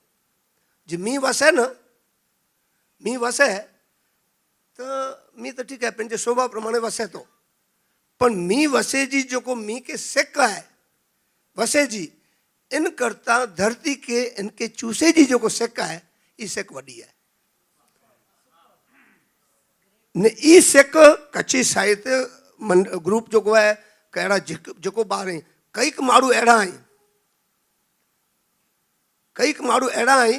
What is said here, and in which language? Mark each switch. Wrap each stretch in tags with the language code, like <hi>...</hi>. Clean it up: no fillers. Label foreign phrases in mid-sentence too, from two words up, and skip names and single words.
<sd>જે मींहुं वसे न, मींहुं वसे त मींहुं त ठीकु आहे पंहिंजे शोभा प्रमाणे वसे थो, पण मींहुं वसे जी जेको मींहुं के सिक आहे वसे जी, इन करता धरती के इनके चूसे जी जेको सिक आहे ई सिक वॾी आहे ने। ई सिक कच्छी साहित्य ग्रुप जेको आहे कहिड़ा जेको ॿार आहिनि, कई माण्हू अहिड़ा आहिनि, कई माण्हू अहिड़ा आहिनि।</sd>